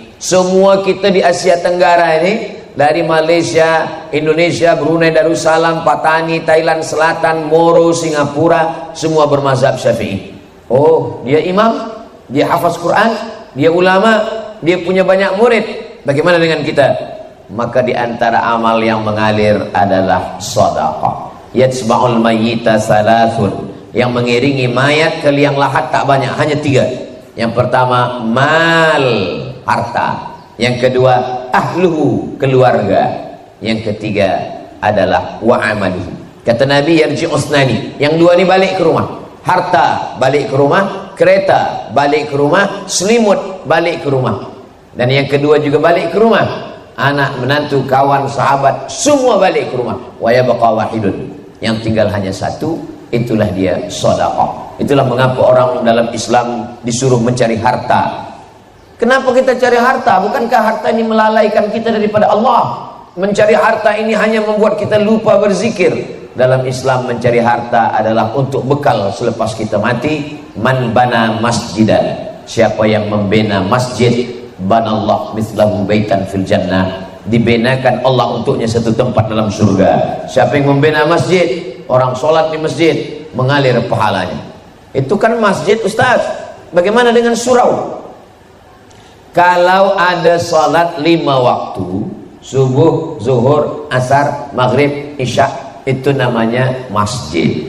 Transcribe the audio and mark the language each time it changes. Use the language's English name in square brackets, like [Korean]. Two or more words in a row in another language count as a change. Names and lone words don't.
[Malay] Semua kita di Asia Tenggara ini, dari Malaysia, Indonesia, Brunei Darussalam, Patani, Thailand Selatan, Moro, Singapura, semua bermazhab Syafi'i. Oh, dia imam, dia hafaz Quran, dia ulama, dia punya banyak murid. Bagaimana dengan kita? Maka di antara amal yang mengalir adalah sedekah. [Arabic] يتبع الميت ثلاثة. [Malay] Yang mengiringi mayat ke liang lahat tak banyak, hanya 3. Yang pertama, mal, harta. Yang kedua, ahluhu, keluarga. Yang ketiga adalah [Arabic] وعمله. [Malay] Kata Nabi, yarji'usnani. Yang 2 ini balik ke rumah. Harta balik ke rumah, kereta balik ke rumah, selimut balik ke rumah. Dan yang kedua juga balik ke rumah. Anak, menantu, kawan, sahabat, semua balik ke rumah. [Arabic] ويبقى واحد. [Malay] Yang tinggal hanya 1, itulah dia sedekah. Itulah mengapa orang dalam Islam disuruh mencari harta. Kenapa kita cari harta? Bukankah harta ini melalaikan kita daripada Allah? Mencari harta ini hanya membuat kita lupa berzikir. Dalam Islam mencari harta adalah untuk bekal selepas kita mati. [Arabic] من بنى مسجدا. [Malay] Siapa yang membina masjid, [Arabic] بنى الله مثله بيتا في الجنة. [Malay] Dibenakan Allah untuknya satu tempat dalam surga. Siapa yang membina masjid, orang sholat di masjid, mengalir pahalanya. Itu kan masjid, Ustaz. Bagaimana dengan surau? Kalau ada sholat 5 waktu, subuh, zuhur, asar, maghrib, isya, itu namanya masjid.